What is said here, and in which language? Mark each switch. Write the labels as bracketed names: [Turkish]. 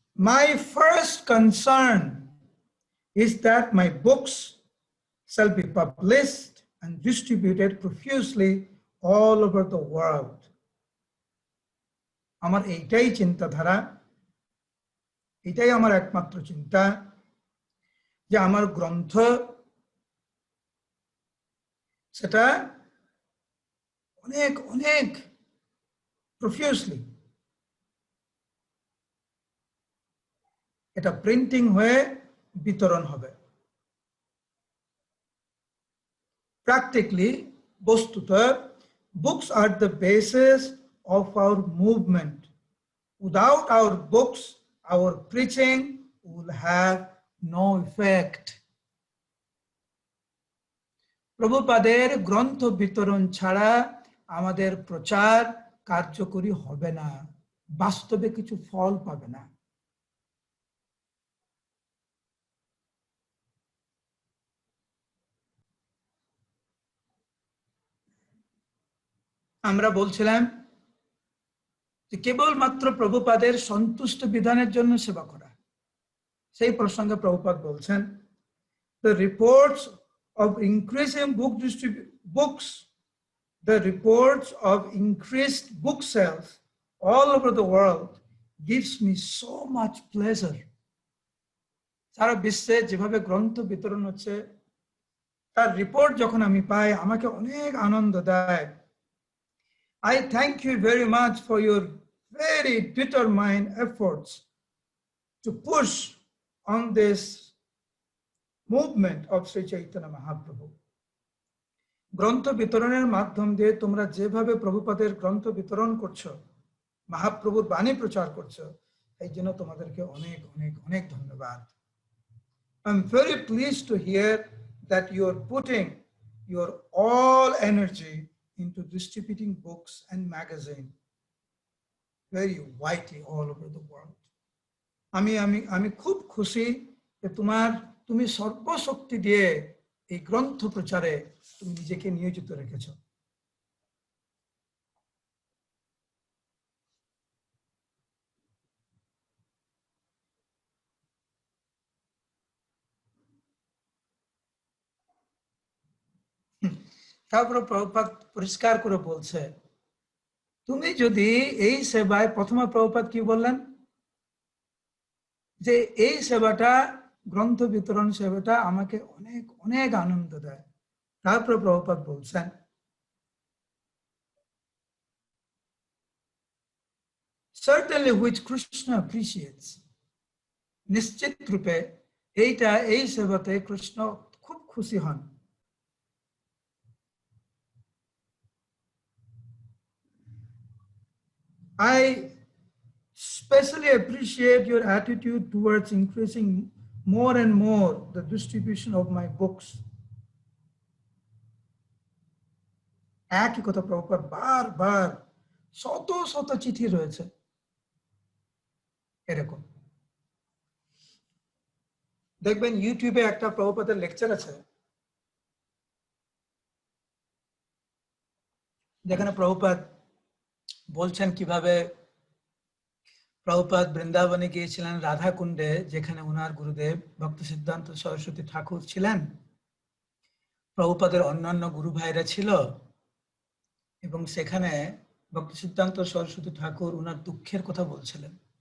[English] My first concern is that my books shall be published and distributed profusely all over the world. [Bangla] আমার এইটাই চিন্তাধারা, এটাই আমার একমাত্র চিন্তা, যে আমার গ্রন্থ সেটা অনেক অনেক প্রফিউসলি এটা প্রিন্টিং হয়ে বিতরণ হবে। [English] Practically, বস্তুত, books are the basis of our movement. Without our books, our preaching will have no effect. [Bangla] প্রভুপাদের গ্রন্থ বিতরণ ছাড়া আমাদের প্রচার কার্যকরী হবে না, বাস্তবে কিছু ফল পাবে না। আমরা বলছিলাম যে কেবলমাত্র প্রভুপাদের সন্তুষ্ট বিধানের জন্য সেবা করা। সেই প্রসঙ্গে প্রভুপাদ বলছেন, [English] the reports of increasing books, the reports of increased book sales all over the world gives me so much pleasure. [Bangla] সারা বিশ্বে যেভাবে গ্রন্থ বিতরণ হচ্ছে, তার রিপোর্ট যখন আমি পাই, আমাকে অনেক আনন্দ দেয়। [English] I thank you very much for your very determined efforts to push on this movement of Sri Chaitanya Mahaprabhu. [Bangla] গ্রন্থ বিতরণের মাধ্যম দিয়ে তোমরা যেভাবে প্রভুপাদের গ্রন্থ বিতরণ করছো, মহাপ্রভুর বাণী প্রচার করছো, এই জন্য তোমাদেরকে অনেক অনেক অনেক ধন্যবাদ। [English] I'm very pleased to hear that you are putting your all energy into distributing books and magazines very widely all over the world. [Bangla] আমি খুব খুশি যে তুমি সর্বশক্তি দিয়ে এই গ্রন্থ প্রচারে তুমি নিজেকে নিয়োজিত রেখেছ। তারপরে প্রভুপাদ পরিষ্কার করে বলছে, তুমি যদি এই সেবায়, প্রথমে প্রভুপাদ কি বললেন, যে এই সেবাটা, গ্রন্থ বিতরণ সেবাটা আমাকে অনেক অনেক আনন্দ দেয়। তারপরে প্রভুপাদ বলছেন, [English] certainly which Krishna appreciates. [Bangla] নিশ্চিত রূপে এই সেবাতে কৃষ্ণ খুব খুশি হন। [English] I especially appreciate your attitude towards increasing more and more the distribution of my books. [Bangla] একই কথা প্রভুপাদ বারবার শত শত চিঠি রয়েছে এরকম। দেখবেন ইউটিউবে একটা প্রভুপাদের লেকচার আছে যেখানে প্রভুপাদ বলছেন কিভাবে প্রভুপাদ বৃন্দাবনে গিয়েছিলেন রাধা কুণ্ডে, যেখানে ওনার গুরুদেব ভক্তি সিদ্ধান্ত সরস্বতী ঠাকুর ছিলেন, প্রভুপাদের অন্যান্য গুরু ভাইরা ছিল, এবং সেখানে ভক্তি সিদ্ধান্ত সরস্বতী ঠাকুর ওনার দুঃখের কথা বলছিলেন।